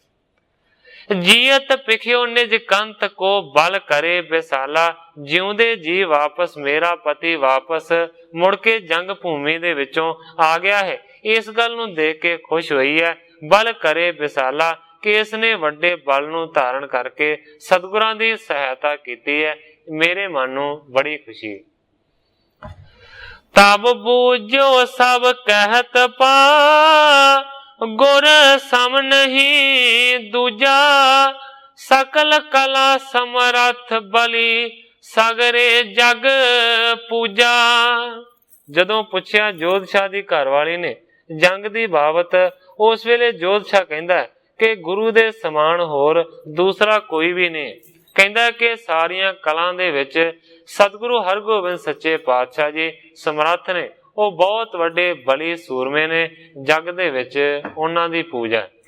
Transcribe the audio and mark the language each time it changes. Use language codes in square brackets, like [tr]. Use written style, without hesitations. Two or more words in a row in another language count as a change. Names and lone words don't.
[pa] ਜੀਅਤ ਪਿਖਿਓ ਨਿਜ ਕੰਤ ਕੋ ਬਲ ਕਰੇ ਬੇਸਾਲਾ, ਜਿਉਂਦੇ ਜੀ ਵਾਪਸ ਮੇਰਾ ਪਤੀ ਵਾਪਸ ਮੁੜ ਕੇ ਜੰਗ ਭੂਮੀ ਦੇ ਵਿਚੋਂ ਆ ਗਿਆ ਹੈ। ਇਸ ਗੱਲ ਨੂੰ ਦੇਖ ਕੇ ਖੁਸ਼ ਹੁਈ ਹੈ। ਬਲ ਕਰੇ ਬੇਸਾਲਾ ਕਿ ਇਸਨੇ ਵੱਡੇ ਬਲ ਨੂੰ ਧਾਰਣ ਕਰਕੇ ਸਤਿਗੁਰਾਂ ਦੀ ਸਹਾਇਤਾ ਕੀਤੀ ਹੈ, ਮੇਰੇ ਮਨ ਨੂੰ ਬੜੀ ਖੁਸ਼ੀ। ਤਬ ਬੂਝੋ ਸਭ ਕਹਤ ਪਾ ਗੁਰ ਸਮ ਨਹੀਂ ਦੂਜਾ, ਸਕਲ ਕਲਾ ਸਮਰਥ ਬਲਿ ਸਗਰੇ ਜਗ ਪੂਜਾ। ਜਦੋਂ ਪੁੱਛਿਆ ਜੋਧਸ਼ਾਹ ਦੀ ਘਰਵਾਲੀ ਨੇ ਜੰਗ ਦੀ ਬਾਬਤ, ਉਸ ਵੇਲੇ ਜੋਧਸ਼ਾਹ ਕਹਿੰਦਾ ਕਿ ਗੁਰੂ ਦੇ ਸਮਾਨ ਹੋਰ ਦੂਸਰਾ ਕੋਈ ਭੀ ਨਹੀਂ। ਕਹਿੰਦਾ ਕਿ ਸਾਰੀਆਂ ਕਲਾਂ ਦੇ ਵਿਚ ਸਤਿਗੁਰੂ ਹਰਗੋਬਿੰਦ ਸੱਚੇ ਪਾਤਸ਼ਾਹ ਜੀ ਸਮਰੱਥ ਨੇ, ਵੋ ਬਹੁਤ ਵੱਡੇ ਬਲੀ ਸੂਰਮੇ ਨੇ, ਜੱਗ ਦੇ ਵਿਚ ਉਨ੍ਹਾਂ ਦੀ ਪੂਜਾ।